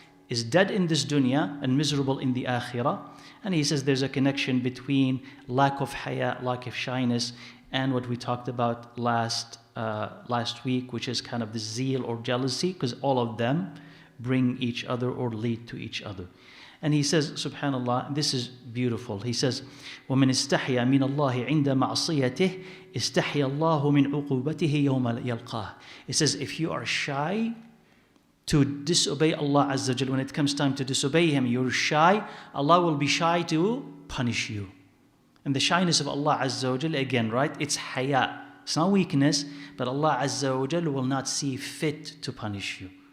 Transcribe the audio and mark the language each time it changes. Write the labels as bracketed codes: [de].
[en] is dead in this dunya and miserable in the akhirah. And he says there's a connection between lack of haya, lack of shyness, and what we talked about last week, which is kind of the zeal or jealousy, because all of them bring each other or lead to each other. And he says, subhanallah, this is beautiful. He says, [ar] وَمَنْ اسْتَحْيَا مِنَ اللَّهِ عِنْدَ مَعْصِيَتِهِ اسْتَحْيَا اللَّهُ مِنْ عُقُوبَتِهِ يَوْمَ يَلْقَاهُ. [en] It says, if you are shy to disobey Allah Azza wa Jal, when it comes time to disobey Him, you're shy, Allah will be shy to punish you. And the shyness of Allah Azza wa Jal, again, right? It's haya. It's not weakness, but Allah Azza wa Jal will not see fit to punish you.